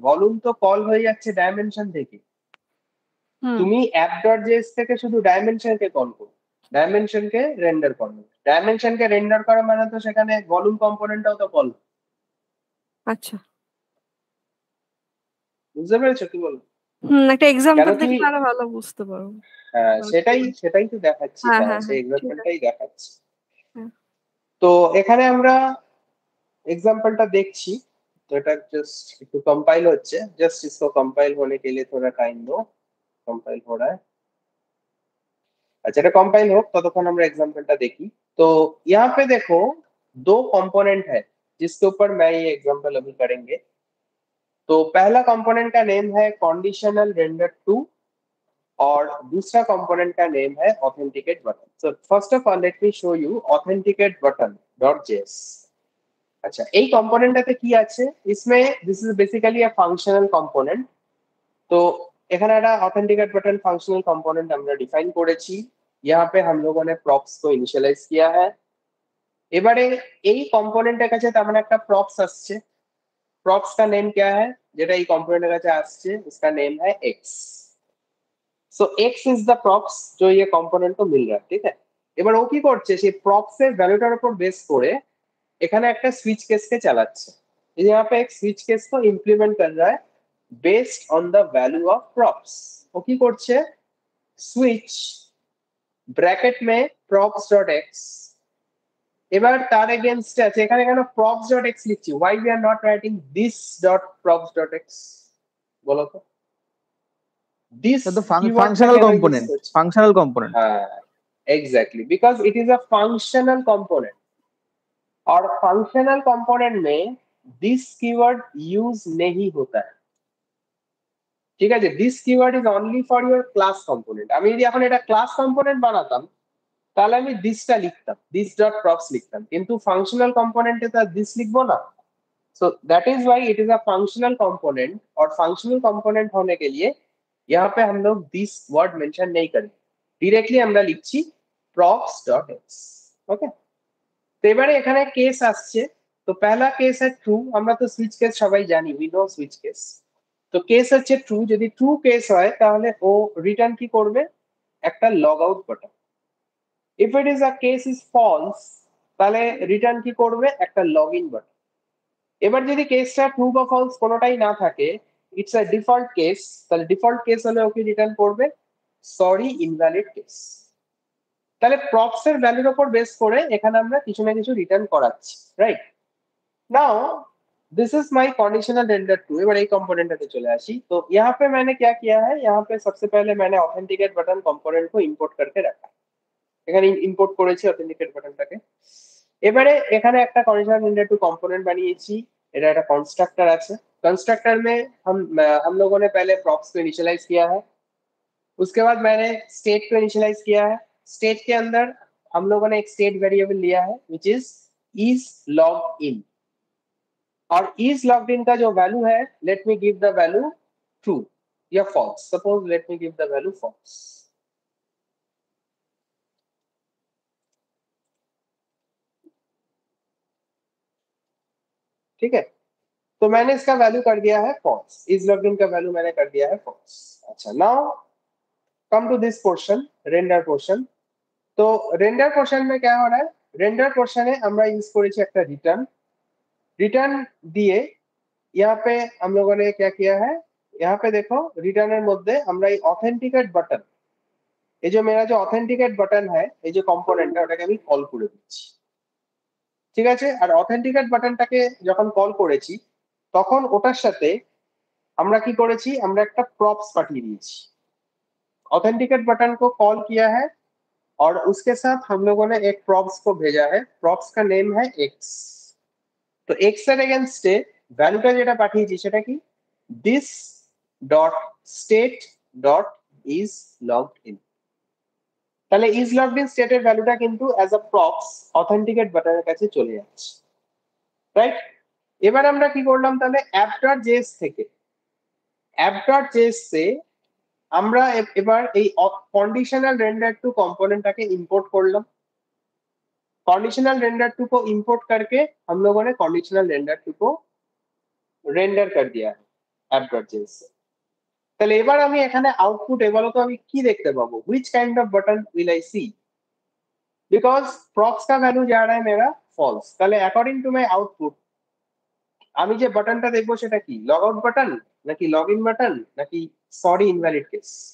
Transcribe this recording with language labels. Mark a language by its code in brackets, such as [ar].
[bn] Volume তো call হয়ে যাচ্ছে ডাইমেনশন থেকে। তুমি অ্যাপ.js থেকে শুধু ডাইমেনশনকে কল করো, ডাইমেনশনকে রেন্ডার করো। ডাইমেনশনকে রেন্ডার করা মানে তো সেখানে ভলিউম কম্পোনেন্টটাও তো কল। আচ্ছা, বুঝতে পেরেছো কি বলবো? একটা এক্সাম্পল দেখলে আরো ভালো বুঝতে পারবো। হ্যাঁ, সেটাই তো দেখাচ্ছি। হ্যাঁ, সেই এক্সাম্পলটাই দেখাচ্ছি। তো এখানে আমরা [hi] एग्जाम्पल देखी, तो এটা जस्ट [bn] একটু [hi] कंपाइल হচ্ছে, जस्ट इसको कंपाइल होने के लिए थोड़ा टाइम दो, कंपाइल हो रहा है। अच्छा, [bn] এটা [hi] कंपाइल हो ततক্ষণ আমরা एग्जाम्पलটা देखी। तो यहाँ पे देखो दो कंपोनेंट है जिसके ऊपर मैं ये एग्जाम्पल अभी करेंगे। तो पहला कंपोनेंट का नेम है कंडीशनल रेंडर 2 और दूसरा कंपोनेंट का नेम है authenticate button. [en] So first of all let me show you authenticate button dot JS. [bn] अच्छा, এই কম্পোনেন্টটাতে কি আছে? [hi] इसमें [en] This is basically a functional component. [bn] तो এখানে একটা ऑथेंटिकेट बटन फंक्शनल कंपोनेंट আমরা ডিফাইন করেছি। [hi] यहाँ पे हम लोगों ने प्रॉप्स को इनिशियलाइज किया है। [bn] এবারে এই কম্পোনেন্টের কাছে তার মানে একটা प्रॉप्स আসছে। [hi] प्रॉप्स का नेम क्या है? [bn] যেটা এই কম্পোনেন্টের কাছে আসছে [hi] उसका नेम है x। [en] so x is the props [hi] जो ये कंपोनेंट को मिल रहा है, ठीक है? [bn] এবার ও কি করছে, সেই প্রপস এর ভ্যালুটার উপর বেস করে এখানে একটা स्विच केस के चलाচ্ছে। [hi] यहाँ पे एक स्विच केस को इम्प्लीमेंट कर रहा है [en] Based on the value of props. [bn] वो की করছে स्विच ব্র্যাকেট में props डॉट x, এবার তার এগেইনস্টে আছে এখানে কেন props ডট x লিখছি? [en] why we are not writing this dot props dot x [bn] বলো তো? [en] this the functional component exactly, because it is a functional component [hi] और फंक्शनल कंपोनेंट में दिस कीवर्ड यूज नहीं होता है, [bn] ঠিক আছে? This keyword is only for your class component. আমি যদি এখন এটা ক্লাস কম্পোনেন্ট বানাতাম তাহলে আমি দিসটা লিখতাম, দিস ডট প্রপস লিখতাম, কিন্তু ফাংশনাল কম্পোনেন্টে তো দিস লিখবো না। [en] so that is why it is a functional component [hi] और फंक्शनल कंपोनेंट होने के लिए यहाँ पे हम लोग दिस वर्ड मेंशन नहीं करेंगे, डायरेक्टली [bn] আমরা লিখছি [hi] props dot x। [bn] ওকে, তো এবারে এখানে কেস আসছে। তো [hi] पहला केस है [bn] ट्रू, আমরা তো সুইচ কেস সবাই জানি, [en] We know switch case. [bn] তো কেস হচ্ছে ট্রু, যদি ট্রু কেস হয় তাহলে ও রিটার্ন কি করবে? একটা log out button. [en] if it is a case is false [bn] তাহলে রিটার্ন কি করবে? একটা লগ ইন বাটন। এবার যদি কেসটা ট্রু বা ফলস কোনোটাই না থাকে, ইটস আ ডিফল্ট কেস, তাহলে ডিফল্ট কেস হলে ওকে রিটার্ন করবে সরি ইনভ্যালিড কেস। তাহলে প্রপস এর ভ্যালুর উপর বেস করে এখানে আমরা কিছু না কিছু রিটার্ন করাচ্ছি, right? Now [en] This is my conditional render 2। [bn] এবার এই কম্পোনেন্টটাতে চলে আসি। [hi] तो यहाँ पे मैंने क्या किया है, यहाँ पे सबसे पहले मैंने ऑथेंटिकेट बटन कंपोनेंट को इंपोर्ट करके रखा। [bn] এখানে ইম্পোর্ট করেছি অথেন্টিকেট বাটনটাকে। এবারে এখানে একটা कंडीशनल रेंडर 2 कंपोनेंट বানিয়েছি। এটা একটা कंस्ट्रक्टर আছে। [hi] कंस्ट्रक्टर में हम लोगों ने पहले प्रॉप्स को इनिशियलाइज किया है। उसके बाद मैंने स्टेट को इनिशियलाइज किया है। स्टेट के अंदर हम लोगों ने एक स्टेट वेरिएबल लिया है विच इज लॉग इन, और इज लॉग्ड इन का जो वैल्यू है, [en] Let me give the value true या false. Suppose let me give the value false. [hi] ठीक है, तो मैंने इसका वैल्यू कर दिया है फॉल्स। इज लॉग्ड इन का वैल्यू मैंने कर दिया है फॉल्स। [en] अच्छा, now come to this portion, render portion. [hi] तो रेंडर पोर्शन में क्या हो रहा है, रेंडर पोर्शन है [bn] আমরা ইউজ করেছি একটা [hi] रिटर्न दिए। यहाँ पे हम लोगों ने क्या किया है, यहाँ पे देखो रिटर्नर মধ্যে আমরা এই অথেন্টিকেট বাটন, এই যে मेरा जो অথেন্টিকেট বাটন है, [bn] এই যে কম্পোনেন্টটা ওটাকে আমি কল করে দিচ্ছি। ঠিক আছে, আর অথেন্টিকেট বাটনটাকে যখন কল করেছি তখন ওটার সাথে আমরা কি করেছি, আমরা একটা প্রপস পাঠিয়ে দিয়েছি। [hi] ऑथेंटिकेट बटन को कॉल किया है और उसके साथ हम लोगों ने एक प्रॉप्स को भेजा है। प्रॉप्स का नेम है एक्स। [bn] तो एक्स এর এগেইনস্টে ভ্যালুটা যেটা পাঠিয়েছি সেটা কি, this dot state dot is logged in. তাহলে ইজ লগড ইন স্টেটের ভ্যালুটা কিন্তু অ্যাজ আ প্রপস অথেন্টিকেট বাটনের কাছে চলে যাচ্ছে, রাইট। এবার আমরা কি করলাম, তাহলে app.js থেকে app.js से আমরা এবার এই कंडीशनल रेंडर 2 कंपोनेंटটাকে इंपोर्ट করলাম। [hi] कंडीशनल रेंडर 2 को इंपोर्ट करके हम लोगों ने कंडीशनल रेंडर 2 को रेंडर कर दिया है app.js से। [bn] তাহলে এবার আমি এখানে আউটপুটে বলো তো আমি কি দেখতে পাবো, [en] which kind of button will I see, because [bn] props [hi] का वैल्यू जा रहा है मेरा [bn] false। তাহলে [en] according to my output [bn] আমি যে বাটনটা দেখবো সেটা কি, লগ আউট বাটন নাকি লগ ইন বাটন নাকি সরি ইনভ্যালিড কেস।